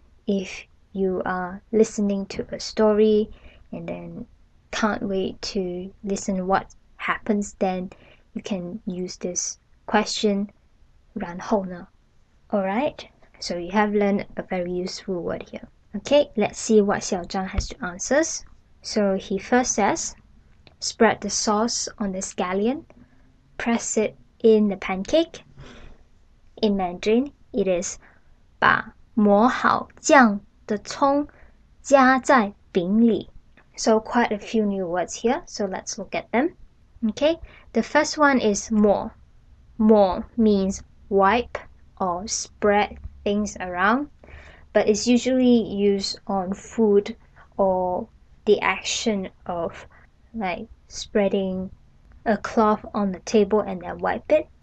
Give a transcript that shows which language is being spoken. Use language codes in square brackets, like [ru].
[en] If you are listening to a story and then can't wait to listen what happens then, you can use this question [zh] 然后呢? [en] Alright, so you have learned a very useful word here. Okay, let's see what Xiao Zhang has to answer. So he first says, spread the sauce on the scallion, press it in the pancake. In Mandarin, it is [zh] 把磨好酱的葱加在饼里. [en] So quite a few new words here, so let's look at them. Okay, the first one is 磨. 磨 means wipe or spread things around, but it's usually used on food or the action of like spreading a cloth on the table and then wipe it.